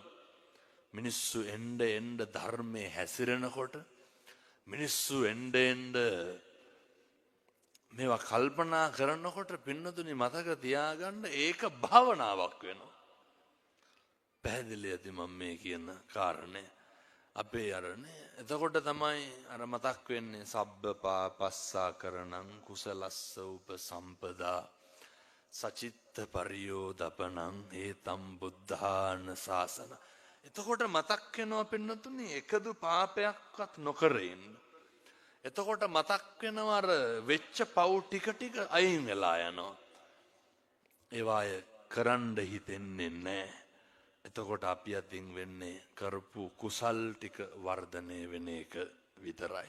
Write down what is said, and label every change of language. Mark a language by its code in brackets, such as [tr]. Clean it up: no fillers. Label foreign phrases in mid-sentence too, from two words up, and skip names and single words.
[si] මිනිස්සු එන්න එන්න ධර්මයේ හැසිරෙනකොට මිනිස්සු එන්න එන්න මේවා කල්පනා කරනකොට පින්නතුනි මතක තියාගන්න ඒක භාවනාවක් වෙනවා. පැහැදිලි ඇති මම මේ කියන කාරණේ. අපේ අරනේ එතකොට තමයි අර මතක් වෙන්නේ [pi] සබ්බ පාපස්සා කරණං කුසලස්ස උපසම්පදා සචිත්ත පරියෝදපනං ඒතම් බුද්ධාන ශාසන. [si] එතකොට මතක් වෙනවා පින්නතුනි එකදු පාපයක්වත් නොකර ඉන්න. එතකොට මතක් වෙනවා අර වෙච්ච පව් ටික ටික අයින් වෙලා යනවා. ඒවාය කරන්න හිතෙන්නේ නැහැ. එතකොට අපි අතින් වෙන්නේ කරපු කුසල් ටික වර්ධනය වෙන එක විතරයි.